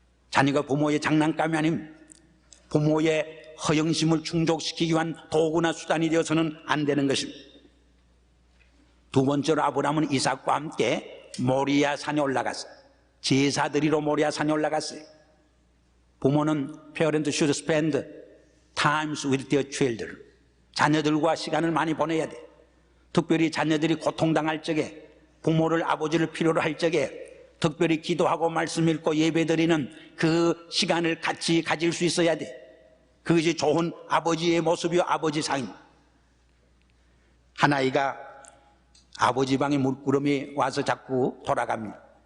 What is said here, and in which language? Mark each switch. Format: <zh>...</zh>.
<ko>자녀가 부모의 장난감이 아닌 부모의 허영심을 충족시키기 위한 도구나 수단이 되어서는 안 되는 것입니다. 두 번째로 아브라함은 이삭과 함께 모리아 산에 올라갔어요. 제사드리러 모리아 산에 올라갔어요.</ko> <en>부모는 parents should spend times with their children.</en> <ko>자녀들과 시간을 많이 보내야 돼. 특별히 자녀들이 고통당할 적에, 부모를 아버지를 필요로 할 적에 특별히 기도하고 말씀 읽고 예배드리는 그 시간을 같이 가질 수 있어야 돼. 그것이 좋은 아버지의 모습이요, 아버지 상입니다. 한 아이가 아버지 방에 물구름이 와서 자꾸 돌아갑니다.</ko>